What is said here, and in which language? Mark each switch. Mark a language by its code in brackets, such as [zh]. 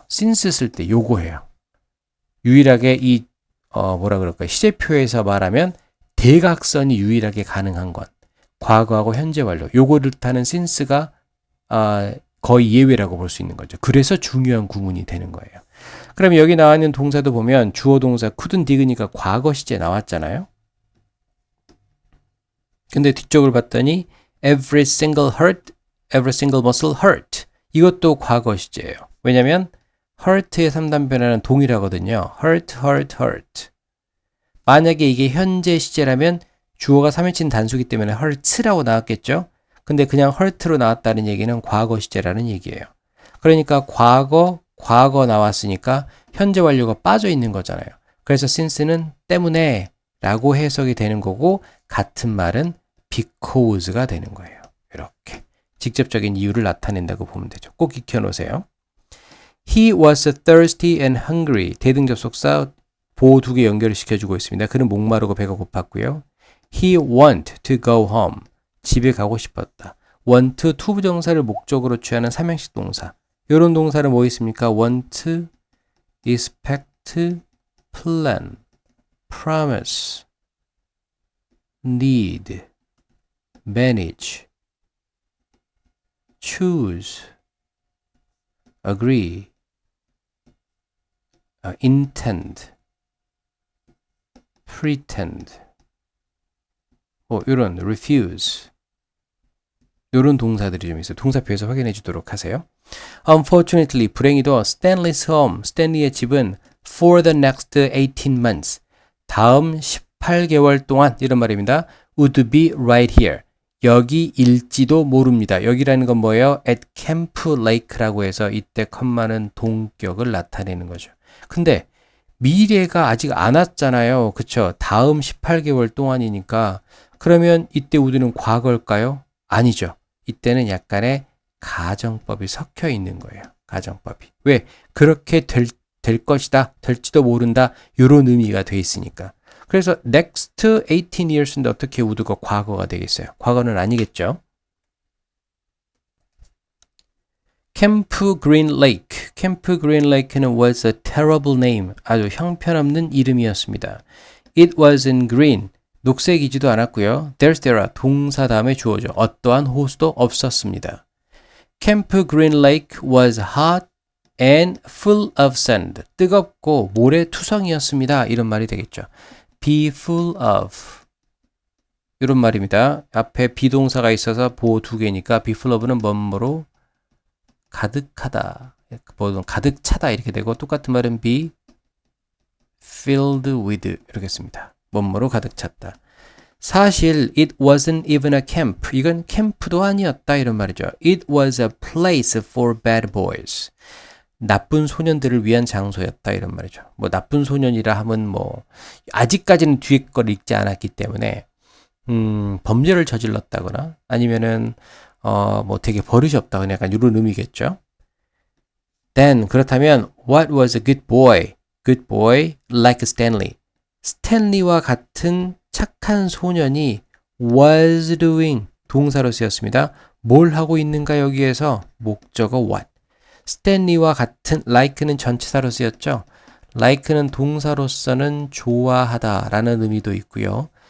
[ko] since 쓸 때 요거예요. 유일하게 이 시제표에서 말하면 대각선이 유일하게 가능한 건 과거하고 현재 완료. 요거를 뜻하는 since가 거의 예외라고 볼 수 있는 거죠. 그래서 중요한 구문이 되는 거예요. 그럼 여기 나와 있는 동사도 보면 주어 동사 [en] couldn't dig [ko] 으니까 과거 시제 나왔잖아요. 근데 뒤쪽을 봤더니 [en] every single muscle hurt. [ko] 이것도 과거 시제예요. 왜냐면 hurt의 3단 변화는 동일하거든요. [en] hurt. [ko] 만약에 이게 현재 시제라면 주어가 3인칭 단수기 때문에 hurt라고 나왔겠죠. 근데 그냥 hurt로 나왔다는 얘기는 과거 시제라는 얘기예요. 그러니까 과거 나왔으니까 현재 완료가 빠져 있는 거잖아요. 그래서 since는 때문에 라고 해석이 되는 거고 같은 말은 because가 되는 거예요. 이렇게 직접적인 이유를 나타낸다고 보면 되죠. 꼭 익혀놓으세요. [en] He was thirsty and hungry. [ko] 대등접속사 보호 두 개 연결을 시켜주고 있습니다. 그는 목마르고 배가 고팠고요. [en] He wanted to go home. [ko] 집에 가고 싶었다. want, to 부정사를 목적으로 취하는 삼형식 동사. 이런 동사는 뭐 있습니까? [en] want, expect, plan, promise, need, manage, choose, agree, intend, pretend, 이런 refuse [ko] 이런 동사들이 좀 있어요. 동사표에서 확인해 주도록 하세요. [en] Unfortunately, [ko] 불행히도 [en] Stanley's home, [ko] 스탠리의 집은 [en] for the next 18 months, [ko] 다음 18개월 동안 이런 말입니다. [en] would be right here. [ko] 여기일지도 모릅니다. 여기라는 건 뭐예요? at Camp Lake라고 해서 이때 컴마는 동격을 나타내는 거죠. 근데 미래가 아직 안 왔잖아요. 그쵸? 다음 18개월 동안이니까 그러면 이때 would는 과거일까요? 아니죠. 이때는 약간의 가정법이 섞여 있는 거예요. 가정법이. 왜? 그렇게 될 것이다. 될지도 모른다. 이런 의미가 돼 있으니까. 그래서 [en] next 18 years [ko] 인데 어떻게 would가 과거가 되겠어요? 과거는 아니겠죠. 캠프 그린 레이크. [en] 캠프 그린 레이크는 was a terrible name. [ko] 아주 형편없는 이름이었습니다. [en] It was in green. [ko] 녹색이지도 않았고요. There 동사 다음에 주어죠. 어떠한 호수도 없었습니다. [en] 캠프 그린 레이크 was hot and full of sand. [ko] 뜨겁고 모래투성이었습니다. 이런 말이 되겠죠. [en] be full of. [ko] 이런 말입니다. 앞에 비동사가 있어서 보호 두 개니까 [en] be full of [ko] 는 뭐뭐로 가득하다. 가득 차다 이렇게 되고 똑같은 말은 [en] be filled with [ko] 이렇게 씁니다. 뭐뭐로 가득 찼다. 사실 [en] it wasn't even a camp. [ko] 이건 캠프도 아니었다 이런 말이죠. [en] It was a place for bad boys. [ko] 나쁜 소년들을 위한 장소였다 이런 말이죠. 뭐 나쁜 소년이라 하면 뭐 아직까지는 뒤에 걸 읽지 않았기 때문에 범죄를 저질렀다거나 아니면은 뭐 되게 버릇이 없다거나 약간 이런 의미겠죠. [en] Then [ko] 그렇다면 [en] what was a good boy? Good boy like Stanley. [ko] 스탠리와 같은 착한 소년이 [en] was doing [ko] 동사로 쓰였습니다. 뭘 하고 있는가 여기에서 목적어 what. 스탠리와 같은 like는 전치사로 쓰였죠. like는 동사로서는 좋아하다 라는 의미도 있고요.